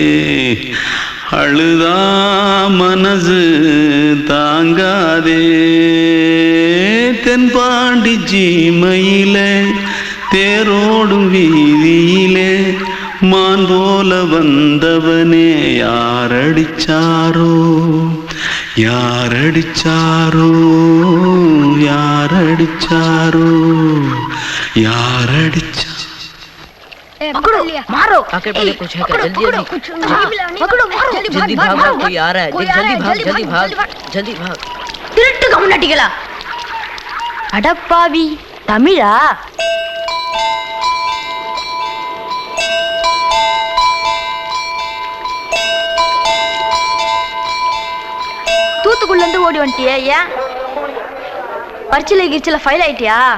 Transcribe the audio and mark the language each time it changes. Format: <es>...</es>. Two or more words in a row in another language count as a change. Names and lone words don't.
<ta>அழுதா மனசு தாங்காதே தென்பாண்டி சீமையிலே தேரோடும் வீதியிலே மான் போல வந்தவனே யாரடிச்சாரோ யாரடிச்சாரோ யாரடிச்சாரோ யாரடிச்சா</ta> <hi>पकड़ो मारो आके पहले कुछ है क्या जल्दी जल्दी पकड़ो मारो जल्दी भाग भाग कोई आ रहा है जल्दी भाग जल्दी भाग</hi> <ta>திருட்டு கம்முனாட்டிகளா அடப்பாவி தமிழா தூத்துக்குள்ள இருந்து ஓடி வந்துட்டியே ஏன் பரிச்சையில கிரிச்சில ஃபைல் ஆயிட்டியா</ta>